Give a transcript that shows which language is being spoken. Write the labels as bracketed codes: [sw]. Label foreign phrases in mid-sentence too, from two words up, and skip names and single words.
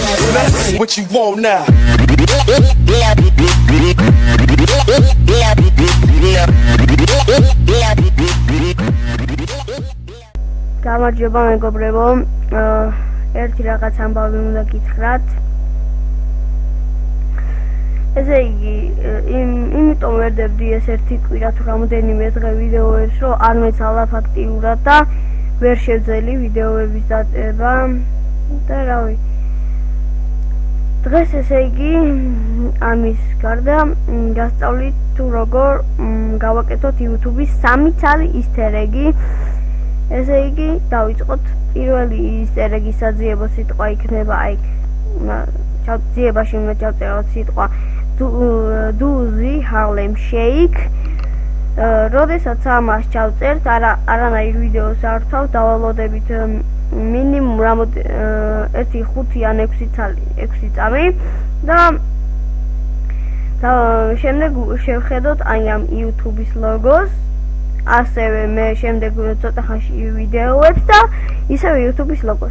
[en] What you want now? [ka] გამარჯობა მეგობრებო, ერთი რაღაც ამბავი უნდა გითხრათ. ესე იგი, იმიტომ ვერდებდი ეს ერთი კვირა თუ რამოდენიმე დღე ვიდეოებს, რომ არ მეცალა ფაქტიურად და ვერ შევძელი ვიდეოების დაწერა და რავი. დღეს ესე იგი, ამის გარდა გასწავლით თუ როგორ გავაკეთოთ YouTube-ის 3 ცალი [en] easter egg- [ka] ი. ესე იგი, დავიწყოთ პირველი [en] easter egg- [ka] ის საძიებო სიტყვა იქნება იქ. ძიებაში უნდა ჩავწეროთ სიტყვა Doozy Harlem Shake. როდესაც ამას ჩავწერთ, არანაირ ვიდეოს არ ვთავ, დავალოდებით მინიმუმ 1-5 ან 6 წამი და შემდეგ შევხედოთ აი ამ YouTube-ის ლოგოს, ასევე მე შემდეგ ცოტა ხანში ვიდეოებს და ისევ YouTube-ის ლოგოს.